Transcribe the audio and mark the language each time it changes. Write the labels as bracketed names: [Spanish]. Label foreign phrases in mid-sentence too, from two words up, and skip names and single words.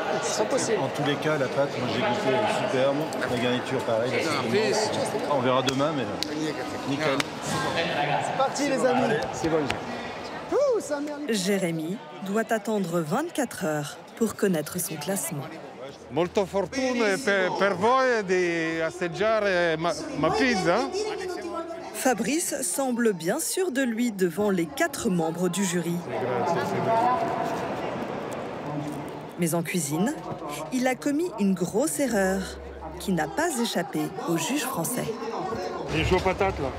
[French] C'est pas possible. En tous les cas, la pâte, moi j'ai goûté, elle est superbe. La garniture, pareil. On verra demain, mais nickel. C'est parti, les amis. C'est bon. Jérémy doit attendre 24 heures pour connaître son classement. [Italian] Molto fortuna per voi di assaggiare ma pizza. [French] Fabrice semble bien sûr de lui devant les 4 membres du jury. Mais en cuisine, il a commis une grosse erreur qui n'a pas échappé au juge français. Il joue aux patates, là.